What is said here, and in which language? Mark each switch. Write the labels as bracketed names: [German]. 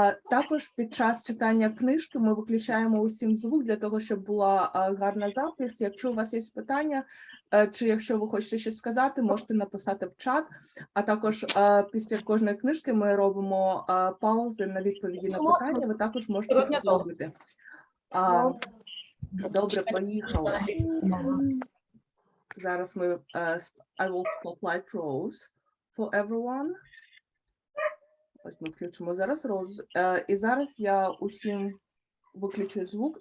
[Ukrainian] Також під час читання книжки ми виключаємо усім звук для того, щоб була гарна запис. Якщо у вас є питання, чи якщо ви хочете щось сказати, можете написати в чат. А також після кожної книжки ми робимо паузи на відповіді на питання. Ви також можете це зробити. Добре, поїхали. Зараз ми [English] I will spotlight Rose for everyone. [Ukrainian] Ось ми включимо зараз Rose. І зараз я усім виключу звук.